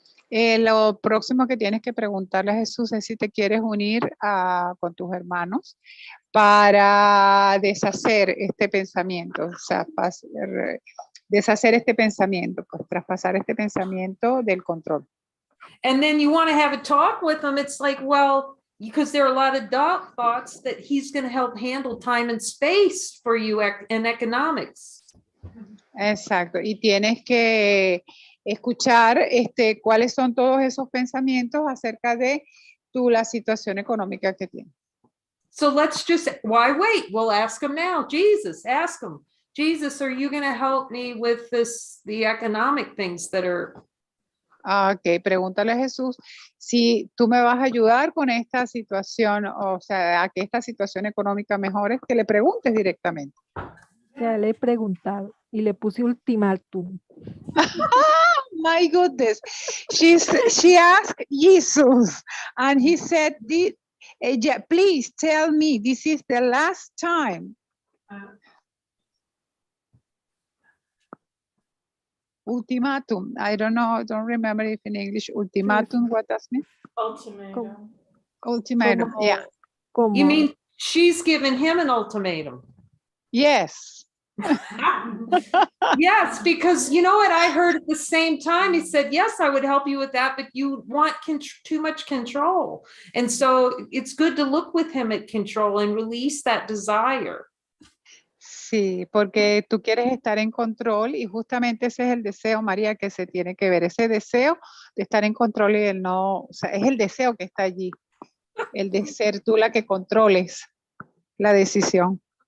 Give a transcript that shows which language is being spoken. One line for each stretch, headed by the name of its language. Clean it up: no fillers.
Spanish: Lo próximo que tienes que preguntarle a Jesús es si te quieres unir con tus hermanos para deshacer este pensamiento, o sea, deshacer este pensamiento, pues traspasar este pensamiento del control.
English: And then you want to have a talk with him. It's like, well, because there are a lot of doubt thoughts that he's going to help handle time and space for you in economics.
Spanish: Exacto. Y tienes que escuchar cuáles son todos esos pensamientos acerca de la situación económica que tienes.
English: So let's why wait? We'll ask him now. Jesus, ask him. Jesus, are you going to help me with the economic things that are...
Spanish: Ok, pregúntale a Jesús si tú me vas a ayudar con esta situación, o sea, a que esta situación económica mejore, que le preguntes directamente. Ya le he preguntado y le puse ultimátum.
English: My goodness, she asked Jesus and he said, please tell me, this is the last time. Ultimatum, I don't know, I don't remember if in English, ultimatum, what does it mean? Ultimatum. Ultimatum, yeah. You mean she's given him an ultimatum? Yes. Yes, because you know what I heard at the same time, he said, yes, I would help you with that, but you want too much control. And so it's good to look with him at control and release that desire.
Spanish: Sí, porque tú quieres estar en control y justamente ese es el deseo, María, que se tiene que ver. Ese deseo de estar en control y el no, o sea, es el deseo que está allí. El de ser tú la que controles la decisión.